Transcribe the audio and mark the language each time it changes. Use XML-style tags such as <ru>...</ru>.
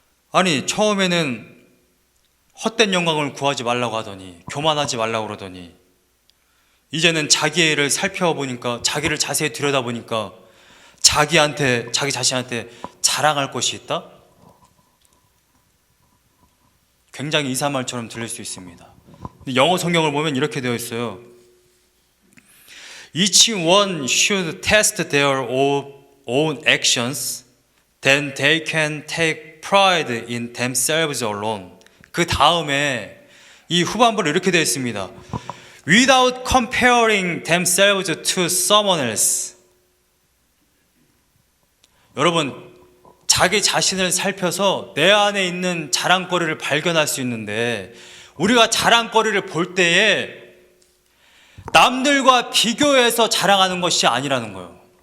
<ko>아니 처음에는 헛된 영광을 구하지 말라고 하더니 교만하지 말라고 그러더니 이제는 자기의 일을 살펴보니까 자기를 자세히 들여다보니까 자기 자신한테 자랑할 것이 있다? 굉장히 이상한 말처럼 들릴 수 있습니다. 영어 성경을 보면 이렇게 되어 있어요.</ko> <en>Each one should test their own actions, then they can take pride in themselves alone.</en> <ko>그 다음에 이 후반부로 이렇게 되어 있습니다.</ko> <en>Without comparing themselves to someone else.</en> <ko>여러분, 자기 자신을 살펴서 내 안에 있는 자랑거리를 발견할 수 있는데 우리가 자랑거리를 볼 때에 남들과 비교해서 자랑하는 것이 아니라는 거예요.</ko>